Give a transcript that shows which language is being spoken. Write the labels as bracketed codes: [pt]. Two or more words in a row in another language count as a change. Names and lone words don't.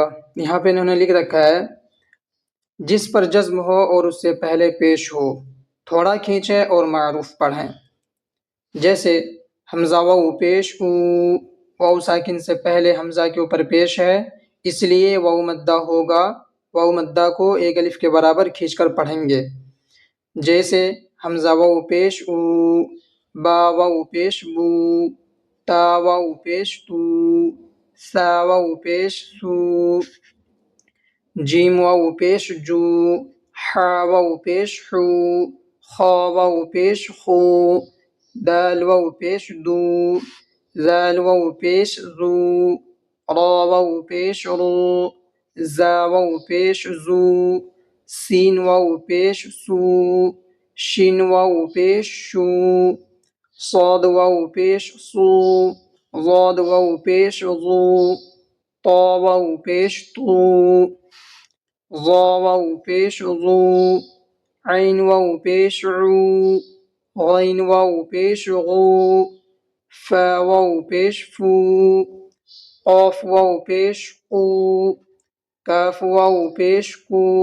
[ur] یہاں پہ انہوں نے لکھ رکھا ہے جس پر جزم ہو اور اس سے پہلے پیش ہو، تھوڑا کھینچیں اور معروف پڑھیں، جیسے حمزہ واو پیش او، واو ساکن سے پہلے حمزہ کے اوپر پیش ہے اس لیے واو مدہ ہوگا۔ واو مدہ کو ایک الف کے برابر کھینچ کر پڑھیں گے، جیسے حمزہ واو پیش او، با واو پیش بو، تا واو پیش تو، سا واو پیش سو، جیم واو پیش جو، حا واو پیش حو، خا واو پیش خو، دال واو پیش دو، ذال واو پیش زو، را واو پیش رو، زا واو پیش زو، سین واو پیش سو، شین واو پیش شو، صاد واو پیش صو، ضاد واو پیش ضو، طا واو پیش طو، ظا واو پیش ظو، عین واو پیش عو، غین واو پیش غو، فا واو پیش فو، قاف واو پیش قو، کاف واو پیش کو،